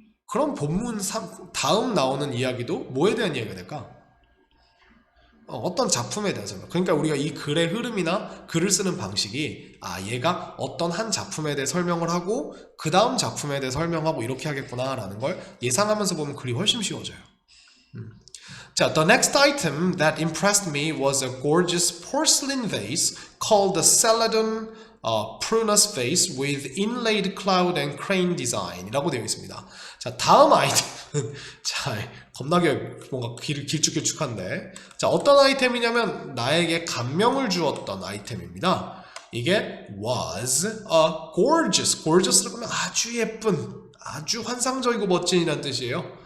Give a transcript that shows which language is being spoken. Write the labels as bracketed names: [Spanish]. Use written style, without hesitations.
[Korean] 그럼 본문 3 다음 나오는 이야기도 뭐에 대한 이야기가 될까? 어떤 작품에 대해서. 그러니까 우리가 이 글의 흐름이나 글을 쓰는 방식이 얘가 어떤 한 작품에 대해 설명을 하고 그 다음 작품에 대해 설명하고 이렇게 하겠구나 라는 걸 예상하면서 보면 글이 훨씬 쉬워져요. [English] 자, the next item that impressed me was a gorgeous porcelain vase called the Celadon Prunus vase with inlaid cloud and crane design [Korean] 이라고 되어 있습니다. 자, 다음 아이템은 자, 겁나게 뭔가 길쭉길쭉한데, 자, 어떤 아이템이냐면 나에게 감명을 주었던 아이템입니다. 이게 was a gorgeous라고 하면 아주 예쁜, 아주 환상적이고 멋진이라는 뜻이에요.